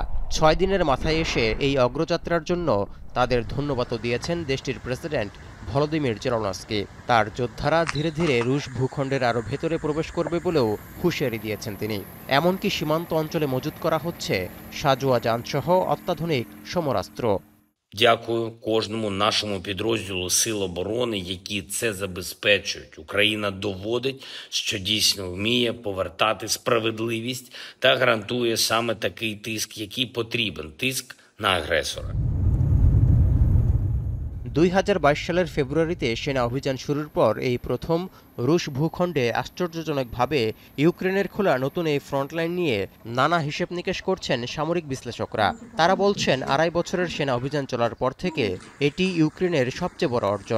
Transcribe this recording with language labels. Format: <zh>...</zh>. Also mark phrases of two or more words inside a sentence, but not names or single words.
<bn>৬ দিনের মাথায় এসে এই অগ্রযাত্রার জন্য তাদের ধন্যবাদও দিয়েছেন দেশটির প্রেসিডেন্ট ভলোদিমির জেলেনস্কি। তার যোদ্ধারা ধীরে ধীরে রুশ ভূখণ্ডের আরও ভেতরে প্রবেশ করবে বলেও হুঁশিয়ারি দিয়েছেন তিনি। এমনকি সীমান্ত অঞ্চলে মজুত করা হচ্ছে সাজোয়াযানসহ অত্যাধুনিক সমরাস্ত্র।</bn> <uk>Дякую кожному нашому підрозділу Сил оборони, які це забезпечують. Україна доводить, що дійсно вміє повертати справедливість та гарантує саме такий тиск, який потрібен – тиск на агресора.</uk> <bn>২০২২ সালের ফেব্রুয়ারিতে সেনা অভিযান শুরুর পর এই প্রথম রুশ ভূখণ্ডে আশ্চর্যজনকভাবে ইউক্রেনের খোলা নতুন এই ফ্রন্টলাইন নিয়ে নানা হিসেব নিকেশ করছেন সামরিক বিশ্লেষকরা। তারা বলছেন ২.৫ বছরের সেনা অভিযান চলার পর থেকে এটি ইউক্রেনের সবচেয়ে বড় অর্জন।</bn>